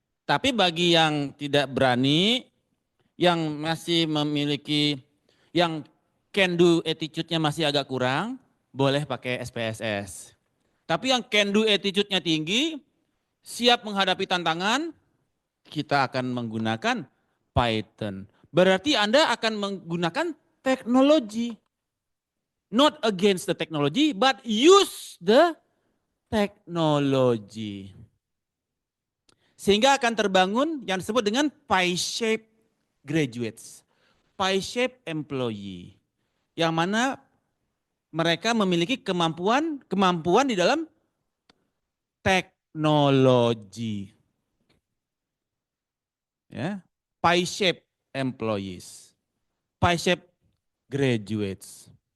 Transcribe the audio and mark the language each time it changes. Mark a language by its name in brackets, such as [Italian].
[Indonesian] Tapi bagi yang tidak berani, yang masih memiliki, yang can do attitude-nya masih agak kurang, boleh pakai SPSS. Tapi yang can do attitude-nya tinggi, siap menghadapi tantangan, kita akan menggunakan Python. Berarti Anda akan menggunakan teknologi. [English] Not against the technology, but use the technology. [Indonesian] Sehingga akan terbangun yang disebut dengan pie-shaped graduates, pie-shaped employee. Yang mana mereka memiliki kemampuan di dalam teknologi. Ya, pie-shaped employees, pie-shaped graduates.